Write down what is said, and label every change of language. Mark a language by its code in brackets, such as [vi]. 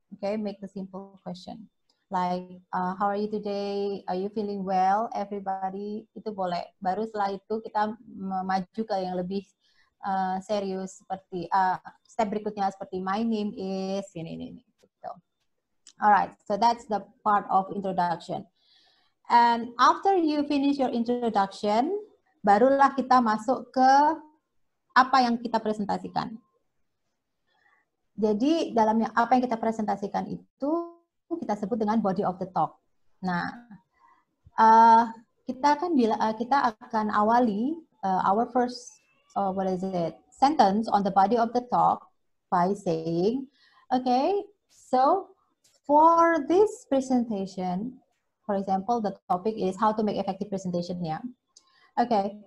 [en] Okay, make the simple question. Like, how are you today? Are you feeling well, everybody? [id] Itu boleh. Baru setelah itu kita maju ke yang lebih serius, seperti step berikutnya seperti [en] my name is, [id] ini. Gitu. [en] Alright, so that's the part of introduction. And after you finish your introduction, [id] barulah kita masuk ke apa yang kita presentasikan. Jadi dalamnya apa yang kita presentasikan itu kita sebut dengan body of the talk. Nah, kita akan awali [en] our first sentence on the body of the talk by saying, so for this presentation, for example, the topic is how to make effective presentation. Yeah. Okay.